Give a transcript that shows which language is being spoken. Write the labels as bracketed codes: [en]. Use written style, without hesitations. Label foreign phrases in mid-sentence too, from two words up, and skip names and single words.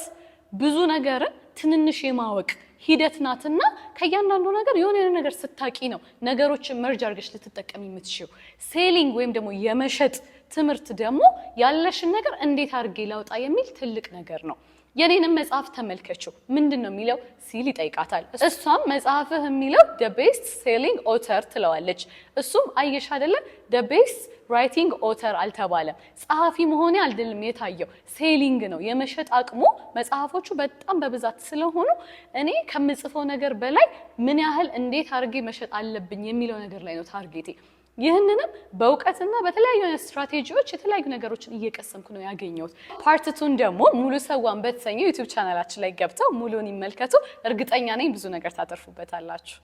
[am] ብዙ ነገርን ትንንሽ የማወቅ ሂደት ናትና ከያንዳንዱ ነገር የሆነ ነገር ስታቂ ነው ነገሮችን መርጅ አድርገሽ ልትጠቀሚ የምትችይው። ሴሊንግ ወይም ደግሞ የመሸጥ ትምህርት ደግሞ ያለሽን ነገር እንዴት አድርጌ ላውጣ የሚል ትልቅ ነገር ነው። የኔንም መጽሐፍ ተመልከችው ምንድን ነው የሚለው ሲል ይጠይቃታል። እሷም መጽሐፍህ የሚለው [en] the best selling author [am] ትለዋለች። እሱም አየሽ አይደለ [en] the best writing author [am] አልተባለም፣ ጸሐፊ መሆኔ አይደለም የታየው ሴሊንግ ነው። የመሸጥ አቅሙ መጽሐፎቹ በጣም በብዛት ስለሆኑ እኔ ከምጽፈው ነገር በላይ ምን ያህል እንዴት አድርጌ መሸጥ አለብኝ የሚለው ነገር ላይ ነው ታርጌቴ። ይህንንም በእውቀትና በተለያዩ ስትራቴጂዎች የተለያዩ ነገሮችን እየቀሰምኩ ነው ያገኘሁት። ፓርት 2 ደግሞ ሙሉ ሰዋን በተሰኘው ዩቲዩብ ቻናላችን ላይ ገብተው ሙሉን ይመልከቱ። እርግጠኛ ነኝ ብዙ ነገር ታተርፉበታላችሁ።